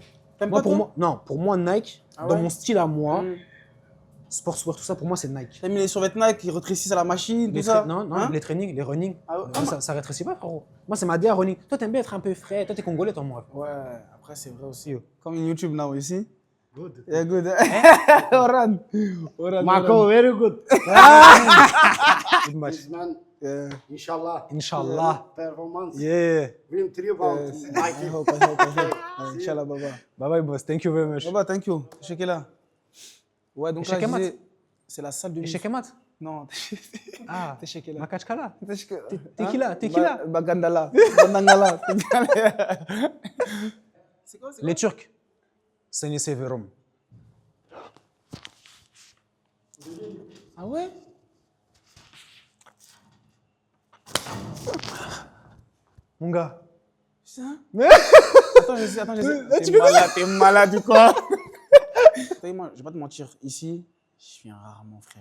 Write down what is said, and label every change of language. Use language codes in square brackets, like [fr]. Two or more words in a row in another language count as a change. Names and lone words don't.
[fr] T'aimes Moi, pas, toi? non, pour moi, Nike, Ah dans ouais mon style à moi, Mm. sportswear, tout ça, pour moi, c'est Nike. T'as mis les survêtements Nike qui rétrécissent à la machine, tout ça? Non, Hein? les trainings, les running, Ah ouais. ça rétrécit pas, frérot. Moi, c'est ma DA running. Toi, t'aimes bien être un peu frais. Toi, t'es congolais, toi, mon rêve. Ouais, après, c'est vrai aussi. Yo. [en] Comme in YouTube now, ici. Good. Yeah, good. Oran. Marco, very good. Good match. This man, Yeah. inshallah, Inch'Allah. performance, Yeah. win 3 pounds. I hope. Inch'Allah, Baba. Bye bye, boss. Thank you very much. [fr] Baba, [en] thank you. [fr] Check là. Ouais, donc Échec là, et mat. c'est la salle de Échec et mat. Non, Ah, t'es chez là. Makachkala. T'es qui là? T'es qui là? Bagandala. Bandangala. C'est quoi? Les Turcs. [tr] Seni severim. [fr] Ah ouais? Mon gars. Ça? Attends, j'essaie. T'es malade ou quoi? Moi, je vais pas te mentir. Ici, je viens rarement, frère.